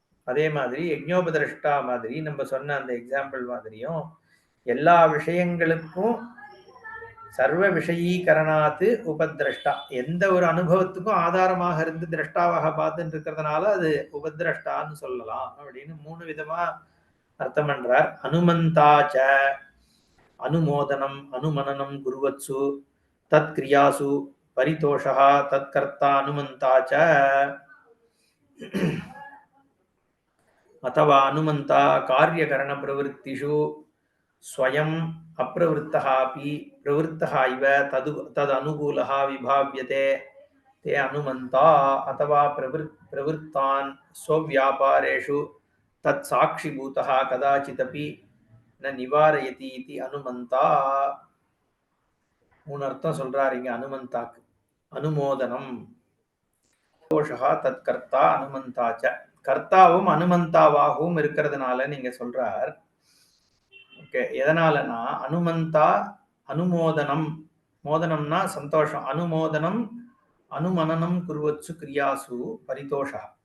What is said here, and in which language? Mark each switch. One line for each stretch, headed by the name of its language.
Tamil: அதே மாதிரி யஜ்ஞோபதிரஷ்டா மாதிரி நம்ம சொன்ன அந்த எக்ஸாம்பிள் மாதிரியும் எல்லா விஷயங்களுக்கும் சர்வ விஷயீகரணாத்து உபதிரஷ்டா, எந்த ஒரு அனுபவத்துக்கும் ஆதாரமாக இருந்து திரஷ்டாவாக பார்த்துட்டு இருக்கிறதுனால அது உபதிரஷ்டான்னு சொல்லலாம் அப்படின்னு 3 விதமா அர்த்தம் பண்றார்.
Sanskrit: அனுமந்தாச்ச அனுமோதனம் அனுமனனம் குருவத்சு தத் கிரியாசு பரிதோஷா தத் கர்த்தா அனுமந்தாச்ச अथवा अनुमंता कार्यकरण प्रवृत्तिषु स्वयं अप्रवृत्तः अपि प्रवृत्तः इव तदनुकूलः विभाव्यते ते अनुमंता अथवा प्रवृत्तान् स्वव्यापारेषु तत्साक्षिभूतः कदाचिदपि न निवारयति इति अनुमंता.
Tamil: 3 அர்த்தம் சொல்றாரு இங்க அனுமந்தாக்கு.
Sanskrit: அனுமோதனம் தோஷா தத் கர்த்தா அனுமந்தாச்ச.
Tamil: கர்த்தாவும் அனுமந்தாவாகவும் இருக்கிறதுனால நீங்க சொல்றார். ஓகே, எதனாலனா அனுமந்தா அனுமோதனம், மோதனம்னா சந்தோஷம்,
Sanskrit: அனுமோதனம் அனுமனனம் குருவத்சு கிரியாசு பரிதோஷா.